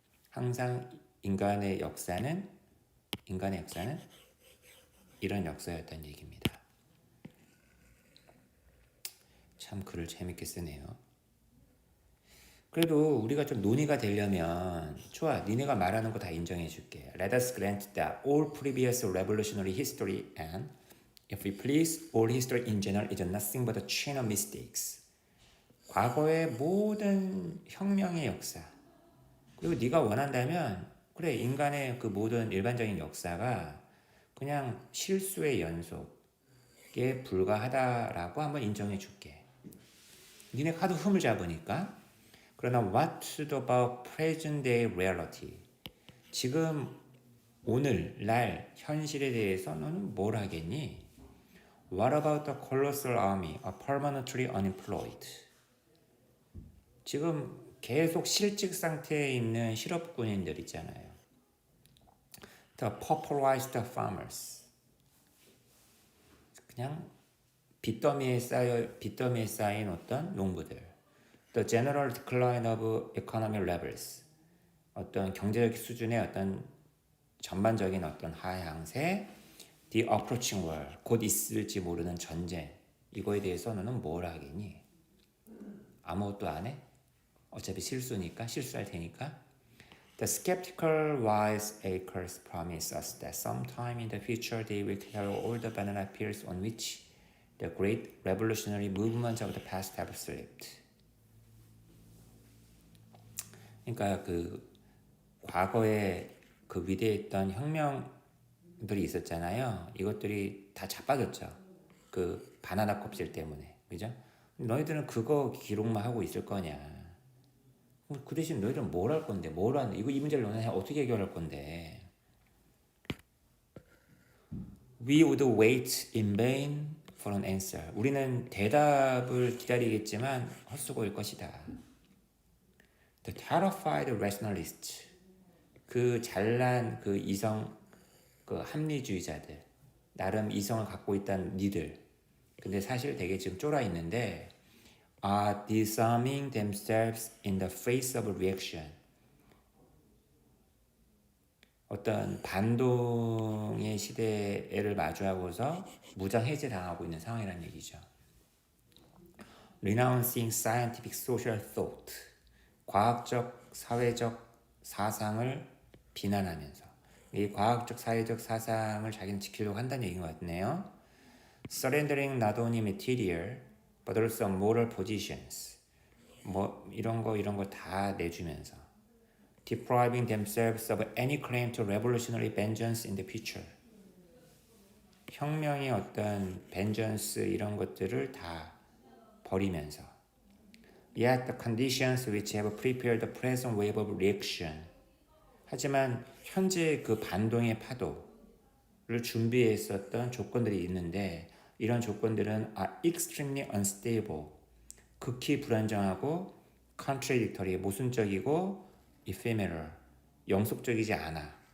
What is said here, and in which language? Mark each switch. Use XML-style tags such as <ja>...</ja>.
<ko>항상 인간의 역사는 이런 역사였다는 얘기입니다. 참 글을 재밌게 쓰네요. 그래도 우리가 좀 논의가 되려면 좋아, 니네가 말하는 거 다 인정해 줄게.</ko> <en>Let us grant that all previous revolutionary history and, if we please, all history in general is nothing but a chain of mistakes.</en> <ko>과거의 모든 혁명의 역사, 그리고 네가 원한다면 그래, 인간의 그 모든 일반적인 역사가 그냥 실수의 연속에 불과하다라고 한번 인정해 줄게. 니네 하도 흠을 잡으니까. 그러나</ko> <en>what about present day reality?</en> <ko>지금 오늘날 현실에 대해서 너는 뭘 하겠니?</ko> <en>What about the colossal army are permanently unemployed?</en> <ko>지금 계속 실직 상태에 있는 실업군인들 있잖아요.</ko> <en>The pauperized farmers.</en> <ko>그냥 빚더미에 쌓인 어떤 농부들.</ko> <en>The general decline of economic levels.</en> <ko>어떤 경제적 수준의 어떤 전반적인 어떤 하향세.</ko> <en>The approaching war.</en> <ko>곧 있을지 모르는 전쟁. 이거에 대해서 너는 뭘 하겠니? 아무것도 안 해? 어차피 실수할 테니까.</ko> <en>The skeptical wiseacres promise us that sometime in the future they will carry all the banana peels on which the great revolutionary movements of the past have slipped.</en> <ko>그러니까 그 과거에 그 위대했던 혁명들이 있었잖아요. 이것들이 다 자빠졌죠. 그 바나나 껍질 때문에, 그죠? 너희들은 그거 기록만 하고 있을 거냐? 그 대신 너희들은 뭘 할 건데? 이거 이 문제를 너네 어떻게 해결할 건데?</ko> <en>We would wait in vain for an answer.</en> <ko>우리는 대답을 기다리겠지만 헛수고일 것이다.</ko> <en>The terrified rationalist.</en> <ko>그 잘난 그 이성 그 합리주의자들. 나름 이성을 갖고 있다는 니들. 근데 사실 되게 지금 쫄아 있는데</ko> <en>are disarming themselves in the face of reaction.</en> <ko>어떤 반동의 시대를 마주하고서 무장 해제당하고 있는 상황이라는 얘기죠.</ko> <en>Renouncing scientific social thought.</en> <ko>과학적, 사회적 사상을 비난하면서 이 과학적, 사회적 사상을 자기는 지키려고 한다는 얘기인 것 같네요.</ko> <en>Surrendering not only material but also moral positions.</en> <ko>뭐 이런 거 다 내주면서</ko> <en>depriving themselves of any claim to revolutionary vengeance in the future.</en> <ko>혁명의 어떤 vengeance 이런 것들을 다 버리면서</ko> <en>Yet the conditions which have prepared the present wave of reaction.</en> <ko>하지만 현재 그 반동의 파도를 준비했었던 조건들이 있는데 이런 조건들은</ko> <en>are extremely unstable.</en> <ko>극히 불안정하고</ko> <en>contradictory,</en> <ko>모순적이고</ko> <en>ephemeral,</en> <ko>영속적이지 않아.</ko>